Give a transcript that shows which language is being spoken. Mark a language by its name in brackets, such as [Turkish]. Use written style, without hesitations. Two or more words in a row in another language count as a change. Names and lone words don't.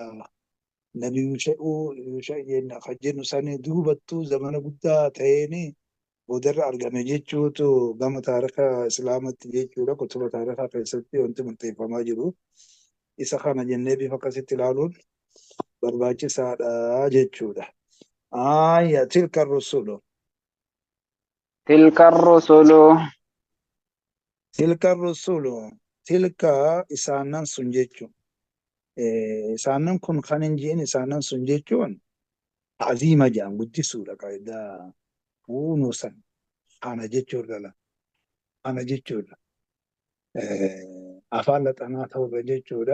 [Oromo] Nabi Yuusha'uu kan jennu sanii duubattuu zamana guddaa ta'een boodarra argame jechuutu gama taarikaa Islaamatti jechuudha. Kutuba taarikaa keessatti wanti murteeffamaa jiru. Isa kana jennee bifa akkasitti ilaaluun barbaachisaadha jechuudha. [Arabic] تلك الرسل. تلك الرسل تلك الرسل. [Oromo] Tilka isaanan sun jechuun. Isaanan kun kan hin jiin isaanan sun jechuun aziima jedhan guddisuudha qaayidaa kunuusan kana jechuudha. Kana jechuudha. Afaan laxanaa ta'uudha jechuudha.